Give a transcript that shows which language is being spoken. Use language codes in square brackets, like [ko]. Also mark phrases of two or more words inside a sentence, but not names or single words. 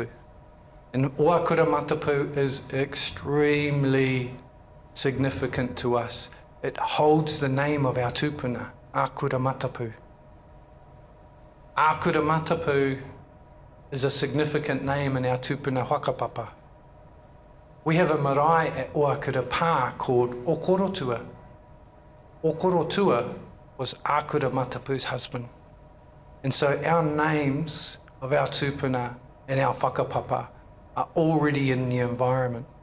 [en] And Oakura Matapu is extremely significant to us. It holds the name of our tupuna, Akura Matapu. Akura Matapu is a significant name in our [mi] tupuna whakapapa. [en] We have a marae at Oakura Pā called Okorotua. Okorotua was Akura Matapu's husband. And so our names of our tūpuna and our whakapapa are already in the environment.